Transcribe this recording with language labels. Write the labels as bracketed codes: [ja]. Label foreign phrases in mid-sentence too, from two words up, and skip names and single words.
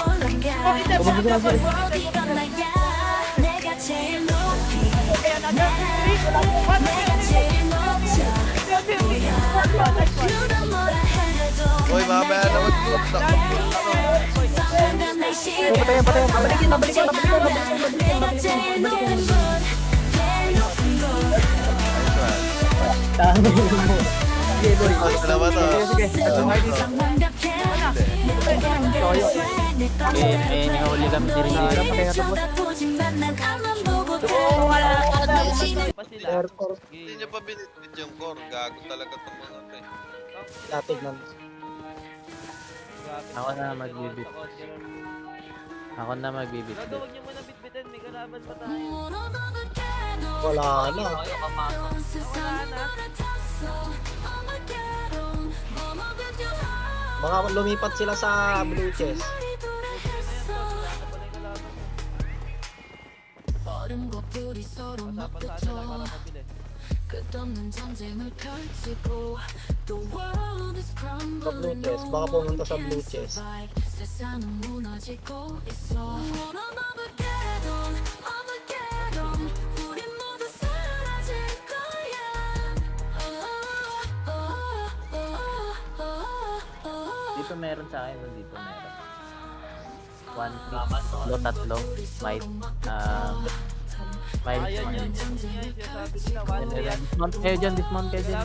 [ko] 내가 제일 높이 내가 제일 높이 누가 뭐라 해도 [tl] Uy, mamaya naman. Patayin. Pabalikin. [ko] 내가 제일 높은 곳 제일 높은 곳 [tl] Tama mo. Sige, boy. Ano ba to? Sige. [ko] 세상 완벽해 [tl] May nahuli kami diri-diri. [ko] 쳐다보지만 난 앞만 보고 [tl] Pa sila. Airport. Hindi niya pa binitbit yung core. Gago talaga itong mga to eh. Datig nun. Ako na magbibit. Ako na magbibit. Gago, huwag niyo muna bitbitin. May kalaban pa tayo. Wala na. Mga lumipat sila sa Blue Chest. [ko] 얼음과 불이 서로 [tl] Pasa sila para [ko] 맞붙어 [tl] mabilis. [ko] 끝없는 전쟁을 펼치고 [en] The world is [tl] Blue [en] crumbling [tl] Chest. Baka pumunta sa Blue Chest. [ko] 세상은 무너지고 있어 [en] Armageddon, Armageddon [ko] 우리 모두 사라질 거야 [tl] Dito meron sa akin. Dito meron. 1 tatlo. Might. Might. Ayun yun. Sinasabi nila. 1-3 yan. Dismount kayo dyan. Dismount kayo dyan.